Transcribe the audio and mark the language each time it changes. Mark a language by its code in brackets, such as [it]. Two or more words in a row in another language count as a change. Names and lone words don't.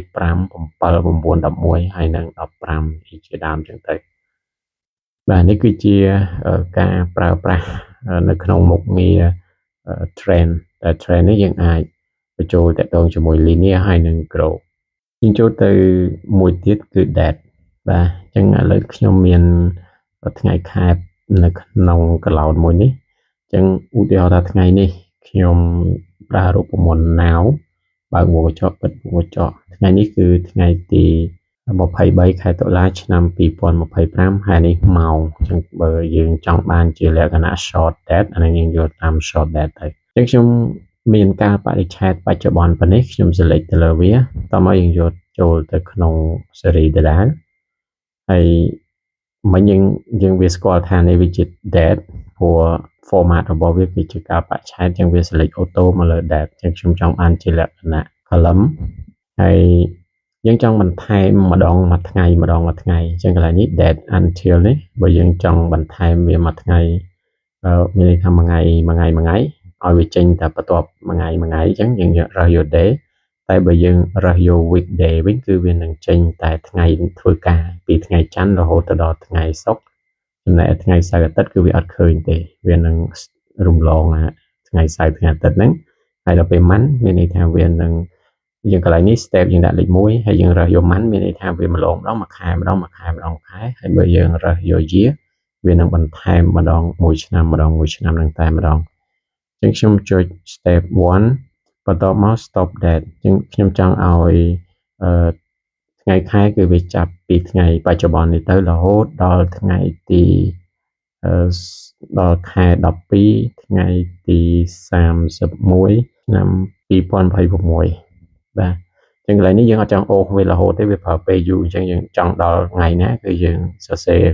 [km] 5 7 9 11 ហើយនឹង15ជាដើមអញ្ចឹងទៅបាទនេះគឺជាការប្រើប្រាស់នៅក្នុងមុខងារ trend តែ trend នេះយើងអាចបញ្ចូលតាក់ទងជាមួយ linear ហើយនឹង grow យើងចូលទៅមួយទៀតគឺ date បាទអញ្ចឹងឥឡូវខ្ញុំមានថ្ងៃខែនៅក្នុង cloud មួយនេះអញ្ចឹងឧទាហរណ៍ថាថ្ងៃនេះខ្ញុំប្រើ រូបមន្ត now បើកមុខកញ្ចក់បិទមុខកញ្ចក់ថ្ងៃនេះគឺថ្ងៃទី23ខែតុលាឆ្នាំ2025ហើយនេះម៉ោងអញ្ចឹងបើយើងចង់បានជាលក្ខណៈ [en] short date [km] អានេះយើងយកតាម [en] short date [km] ទៅអញ្ចឹងខ្ញុំមានការបរិច្ឆេទបច្ចុប្បន្នប៉ុណ្នេះខ្ញុំ select ទៅលើវាតមកយើងយកចូលទៅក្នុង series ដដែលហើយមិញយើងវាស្គាល់ថានេះវាជា date ព្រោះ format របស់វាគឺជាការបរិច្ឆេទអញ្ចឹងវា [en] select auto [km] មកលើ date អញ្ចឹងខ្ញុំចង់បានជាលក្ខណៈ column ហើយយើងចង់បន្ថែមម្ដងមួយថ្ងៃអញ្ចឹងកន្លែងនេះ [en] date until [km] នេះ បើយើងចង់បន្ថែមវាមួយថ្ងៃមានន័យថាមួយថ្ងៃឲ្យវាចេញតែបន្ទាប់មួយថ្ងៃអញ្ចឹងយើងរើសយក day តែបើយើងរើសយក weekday វិញគឺវានឹងចេ ញតែថ្ងៃធ្វើការពីថ្ងៃច័ន្ទរហូតទៅដល់ថ្ងៃសុក្រចំណែកថ្ងៃសៅរ៍អាទិត្យគឺវាអត់ឃើញទេវានឹងរំល ងថ្ងៃសៅរ៍ថ្ងៃអាទិត្យហ្នឹងហើយដល់ពេល month មានន័យថាវានឹងយើងកន្លែងនេះ step យើងដាក់លេខ1ហើយយើងរើសយក month មានន័យថាវាម្ដងមួយខែហើយបើយើងរើសយក year វានឹងបន្ថែមម្ដងមួយឆ្នាំនឹងតែម្ដងអញ្ចឹងខ្ញុំចុច step 1បន្ទាប់មក [en] stop date [km] អញ្ចឹងខ្ញុំចង់ឲ្យថ្ងៃខែគឺវាចាប់ពីថ្ងៃបច្ចុប្បន្ននេះទៅរហូតដល់ថ្ងៃទី ដល់ខែ12ថ្ងៃទី31ឆ្នាំ2026បាទអញ្ចឹងកន្លែងនេះយើងអត់ចង់អូសវារហូតទេវាប្រើពេលយូរអញ្ចឹងយើងចង់ដល់ថ្ងៃណាគឺយើងសរសេរ